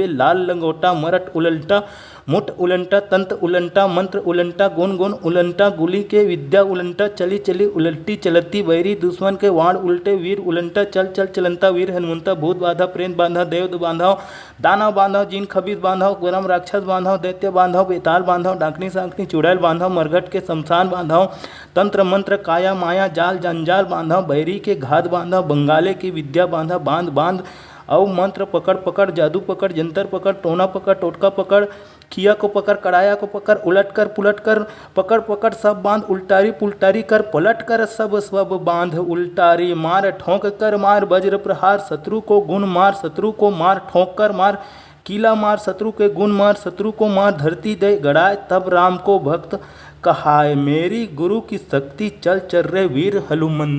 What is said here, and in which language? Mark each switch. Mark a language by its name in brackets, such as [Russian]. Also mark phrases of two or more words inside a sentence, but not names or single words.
[Hindi] लाल लंगोटा मरट उलंटा मुठ उलंटा तंत्र उलंटा मंत्र उलंटा गुण गुण उलंटा गुली के विद्या उलंटा चली चली उलटी चलती बैरी दुश्मन के वाण उल्टे वीर उलंटा चल चल चलंता वीर हनुमंता भूत बाधा प्रेत बांधा देव बांधव दानव बांधव जिन खबीज बांधव गरम राक्षस बांधव दैत्य बांधव बेताल बांधव डाकनी सांकनी चुड़ैल बांधव मरघट के शमशान बांधव तंत्र मंत्र काया माया जाल जंजाल बांधव बैरी के घात बांधव बंगाले की विद्या बांधा बांध बांध औ मंत्र पकड़ पकड़ जादू पकड़ जंतर पकड़ टोना पकड़ टोटका पकड़ खिया को पकड़ कड़ाया को पकड़ उलट कर पुलट कर पकड़ पकड़ सब बांध उल्टारी पुल्टारी कर पलट कर सब सब बांध उल्टारी मार ठोंक कर मार वज्र प्रहार शत्रु को गुण मार शत्रु को मार ठोंक कर मार कीला मार शत्रु के गुण मार शत्रु को मार धरती दे गड़ाए तब राम को भक्त कहाए मेरी गुरु की शक्ति चल चल रे वीर हनुमंत।